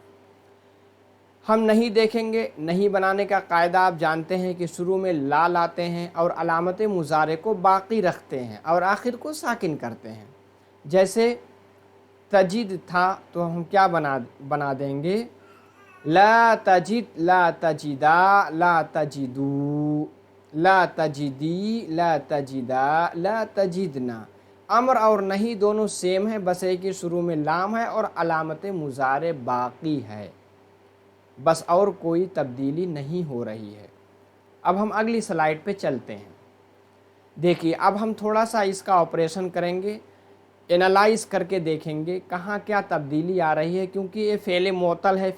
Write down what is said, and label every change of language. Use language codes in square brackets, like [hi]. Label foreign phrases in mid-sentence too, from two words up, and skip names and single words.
[hi] हम नहीं देखेंगे। नहीं बनाने का कायदा आप जानते हैं कि शुरू में ला लाते हैं और अलामत मुजारे को बाकी रखते हैं और आखिर को साकिन करते हैं। जैसे तजिद था तो हम क्या बना देंगे, [ar] لا تجد، لا تجدا، لا تجدو، لا تجدي، لا تجدا، لا تجدن. [hi] अमर और नहीं दोनों सेम है, बस एक ही शुरू में लाम है और अलामत मुजारे बाकी है, बस और कोई तब्दीली नहीं हो रही है। अब हम अगली स्लाइड पे चलते हैं। देखिए अब हम थोड़ा सा इसका ऑपरेशन करेंगे, एनालाइज करके देखेंगे कहाँ क्या तब्दीली आ रही है, क्योंकि ये [ar] فعل معتل [hi] है।